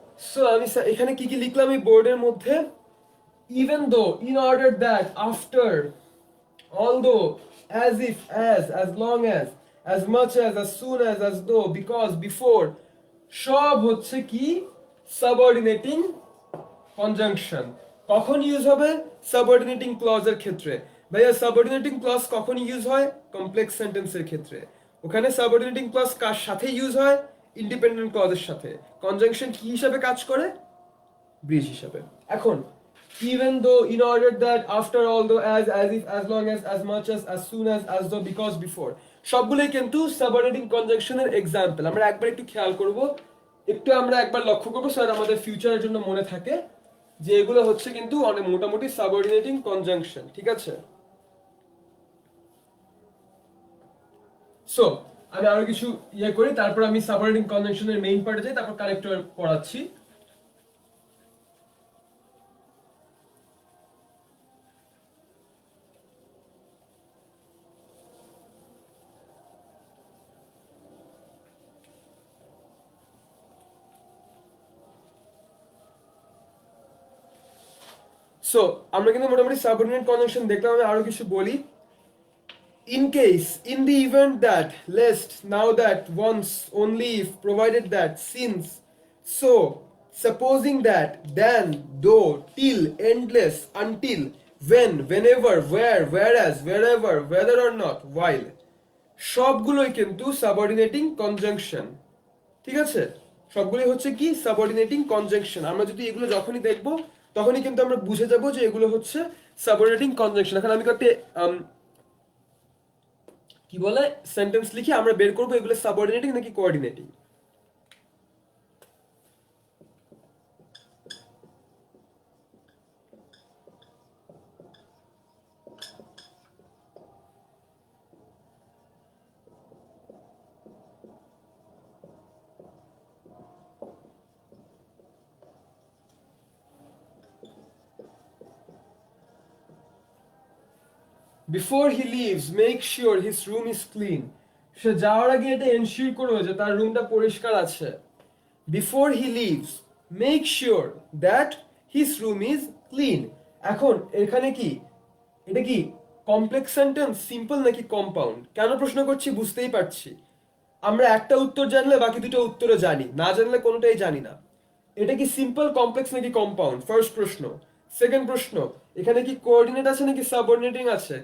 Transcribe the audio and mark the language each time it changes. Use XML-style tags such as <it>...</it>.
<bn>So আমি এখানে কি কি লিখলাম এই বোর্ডের মধ্যে,</bn> <en>even though, in order that, after, although, as if, as long as much as soon as though, because, before,</en> <bn>সব হচ্ছে কি সাবঅর্ডিনেটিং কনজাংশন। কখন ইউজ হবে? সাবঅর্ডিনেটিং ক্লজের ক্ষেত্রে। ভাইয়া সাবঅর্ডিনেটিং ক্লজ কখন ইউজ হয়? কমপ্লেক্স সেন্টেন্সের ক্ষেত্রে। ওখানে সাবঅর্ডিনেটিং ক্লজ কার সাথে ইউজ হয়? ইন্ডিপেন্ডেন্ট ক্লজের সাথে। কনজাংশন কি হিসাবে কাজ করে? ব্রিজ হিসাবে।</bn> <en>এখন even though, in order that, after, although, as if, as long as much as soon as though, because, before,</en> <bn>সবগুলোই কিন্তু সাবঅর্ডিনেটিং কনজাংশনের এক্সাম্পল। আমরা একবার একটু খেয়াল করব, একটু আমরা একবার লক্ষ্য করবো স্যার আমাদের ফিউচারের জন্য মনে থাকে যে এগুলো হচ্ছে কিন্তু অনেক মোটামুটি সাবঅর্ডিনেটিং কনজাংশন, ঠিক আছে? সো আমি আরো কিছু ইয়ে করি, তারপর আমি সাবঅর্ডিনেটিং কনজাংশনের মেইন পার্টে যাই, তারপর কানেক্টর পড়াচ্ছি। সো আমরা কিন্তু মোটামুটি সাবঅর্ডিনেট কনজাংশন দেখলাম। আমি আরো কিছু বলি।</bn> <en>In case, in the event that, lest, now that, once, only if, provided that, since, so, supposing that, then, though, till, endless, until, when, whenever, where, whereas, wherever, whether or not, while,</en> <bn>সবগুলোই কিন্তু subordinating conjunction, ঠিক আছে? সবগুলোই হচ্ছে কি subordinating conjunction. আমরা যদি এগুলো যখনই দেখব তখনই কিন্তু আমরা বুঝে যাব যে এগুলো হচ্ছে সাবঅর্ডিনেটিং কনজাংশন। এখন আমি কয়েকটি কি বলে সেন্টেন্স লিখে আমরা বের করবো এগুলো সাবঅর্ডিনেটিং নাকি coordinating.</bn> <en>Before he leaves, make sure his room is clean.</en> <bn>সে যাওয়ার আগে এটা এনশিওর করো যে তার রুমটা পরিষ্কার আছে।</bn> <en>Before he leaves, make sure that his room is clean.</en> <bn>এখন এখানে কি এটা কি কমপ্লেক্স সেন্টেন্স, সিম্পল নাকি কম্পাউন্ড? কেন প্রশ্ন করছি বুঝতেই পারছি। আমরা একটা উত্তর জানলে বাকি দুটো উত্তরও জানি, না জানলে কোনোটাই জানি না। এটা কি সিম্পল, কমপ্লেক্স নাকি কম্পাউন্ড? ফার্স্ট প্রশ্ন। সেকেন্ড প্রশ্ন, এখানে কি কোঅর্ডিনেট আছে নাকি সাবঅর্ডিনেটিং আছে?</bn>